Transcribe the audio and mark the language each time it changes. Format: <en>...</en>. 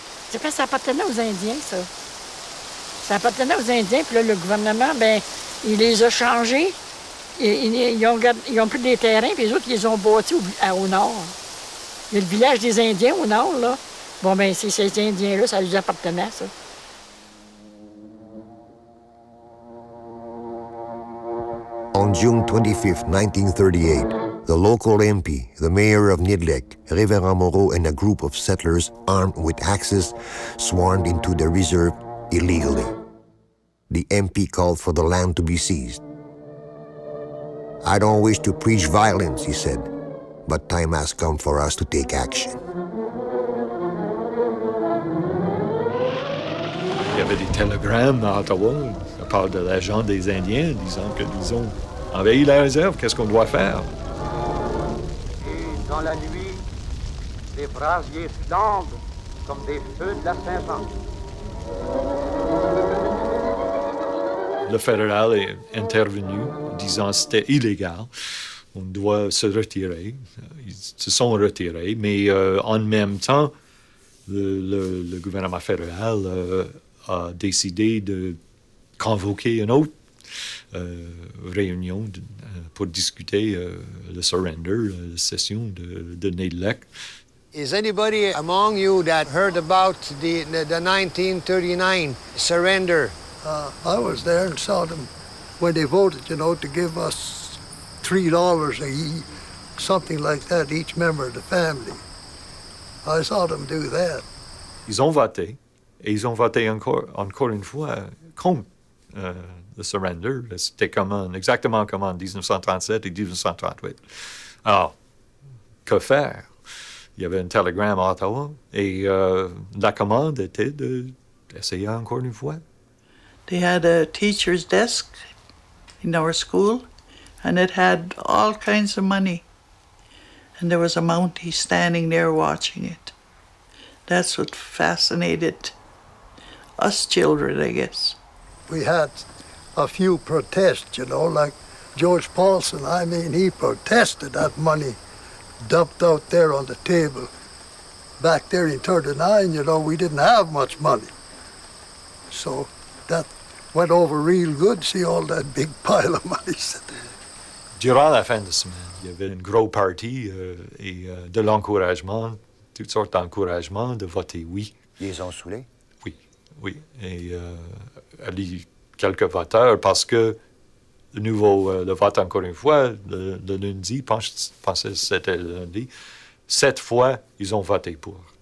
<fr>C'est parce que ça appartenait aux Indiens, ça. Ça appartenait aux Indiens, puis là, le gouvernement, ben, il les a changés. Ils ont pris des terrains, puis les autres, ils les ont bâtis au nord. Il y a le village des Indiens au nord, là. Bon, ben, c'est ces Indiens-là, ça lui appartenait, ça.</fr> <en>On June 25, 1938, the local MP, the mayor of Nidlek, Reverend Moreau, and a group of settlers armed with axes swarmed into the reserve illegally. The MP called for the land to be seized. I don't wish to preach violence, he said, but time has come for us to take action.</en> <fr>Il y avait des télégrammes à Ottawa de part de l'agent des Indiens disant qu'ils ont envahi la réserve, qu'est-ce qu'on doit faire? Et dans la nuit, les brasiers flambent comme des feux de la Saint-Jean. Le fédéral est intervenu disant que c'était illégal, on doit se retirer. Ils se sont retirés, mais en même temps, le gouvernement fédéral a décidé de convoquer une autre réunion pour discuter le surrender, la cession de Nidlek.</fr> <en>Is anybody among you that heard about the 1939 surrender? I was there and saw them when they voted, to give us $3 something like that, each member of the family. I saw them do that.</en> <fr>Ils ont voté, et ils ont voté encore une fois contre le surrender. C'était exactement comme en 1937 et 1938. Alors, que faire? Il y avait un télégramme à Ottawa, et la commande était d'essayer encore une fois.</fr> <en>They had a teacher's desk in our school, and it had all kinds of money. And there was a Mountie standing there watching it. That's what fascinated us children, I guess. We had a few protests, like George Paulson. He protested that money dumped out there on the table. Back there in 1939, we didn't have much money. So that went over real good, see all that big pile of money.</en> <fr>Durant la fin de semaine, il y avait une grosse partie et de l'encouragement, toutes sortes d'encouragements de voter oui. Ils les ont saoulés? Oui. Et quelques voteurs, parce que le vote, encore une fois, le lundi, je pense que c'était le lundi, 7 fois, ils ont voté pour.</fr>